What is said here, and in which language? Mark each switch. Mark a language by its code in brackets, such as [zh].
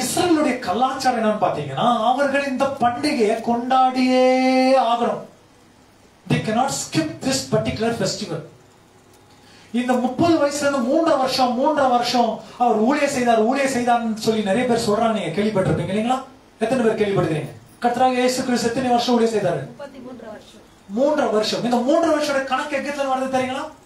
[ta] இஸ்ரவேலுடைய கலாச்சாரம் என்னன்னு பாத்தீங்கன்னா, அவர்கள் இந்த பண்டிகையை கொண்டாடியே ஆகணும். [en] They cannot skip this particular festival. [ta] இந்த 30 வயசுல இருந்து 3.5 வருஷம் அவர் ஊழியம் செய்தார்னு சொல்லி நிறைய பேர் சொல்றாங்க. நீங்க கேள்விப்பட்டிருப்பீங்க இல்லைங்களா? எத்தனை பேர் கேள்விப்படுறீங்க? கர்த்தராகிய இயேசு கிறிஸ்து எத்தனை வருஷம் ஊழியம் செய்தாரு? 3 வருஷம். இந்த 3 வருஷோட கணக்கு எங்கத்துல வருது தெரியுங்களா?